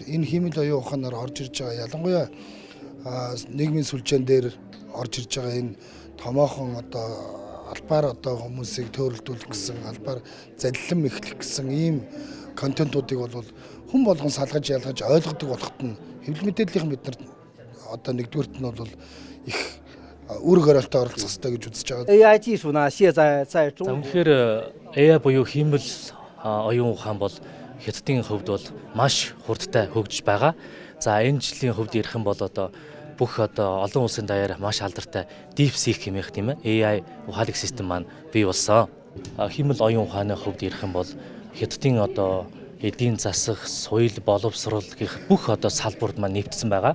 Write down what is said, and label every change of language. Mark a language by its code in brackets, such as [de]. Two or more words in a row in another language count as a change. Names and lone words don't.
[mn] Энэ хиймэл оюун ухаанаар орж ирж байгаа ялангуяа нийгмийн сүлжээн дээр орж ирж байгаа энэ томоохон одоо албаар одоо хүмүүсийг төрөлдүүлэх гэсэн албаар заллим эхлэх гэсэн ийм контентуудыг бол хүн болгон салгаж ялгаж ойлгодог болоход нь хэвлэл мэдээллийн бид нар одоо нэгдүгürt нь бол их үр хөрөлтөд оролцох хэрэгтэй гэж үзэж байгаа. [zh] AI 技术呢，现在在中国 [mn] Тэгэхээр AI буюу хиймэл оюун ухаан бол Хятадын хувьд бол маш хурдтай хөгжиж байгаа. За энэ жилийн хувьд ярих юм бол одоо бүх одоо олон улсын даяар маш алдартай DeepSeek хэмээх тийм ээ AI ухаалаг систем маань бий болсон. Хиймэл оюун ухааны хувьд ярих юм бол Хятадын одоо эдийн засаг, соёл, боловсрол гэх бүх одоо салбарт маань нэвтсэн байгаа.